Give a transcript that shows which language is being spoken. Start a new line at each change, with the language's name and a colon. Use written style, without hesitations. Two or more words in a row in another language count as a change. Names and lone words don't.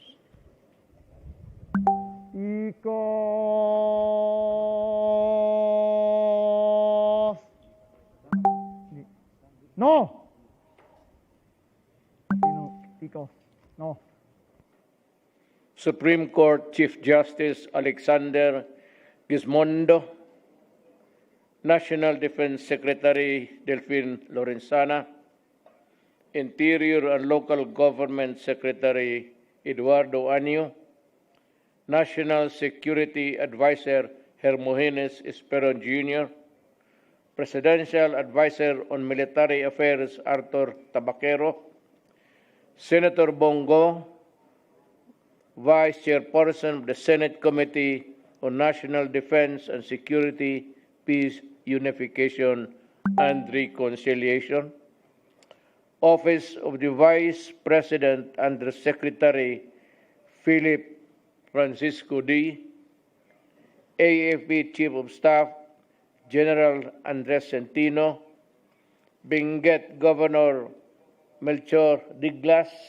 English: No. Iko. No. Supreme Court Chief Justice Alexander Gizmondo, National Defense Secretary Delphine Lorenzana, Interior and Local Government Secretary Eduardo Anyo, National Security Advisor Hermogenes Esperon Jr., Presidential Advisor on Military Affairs Arthur Tabaquero, Senator Bongo, Vice Chairperson of the Senate Committee on National Defense and Security, Peace, Unification, and Reconciliation, Office of the Vice President Under Secretary Philip Francisco D., AFP Chief of Staff General Andres Centino, Benguet Governor Melchor Diglas,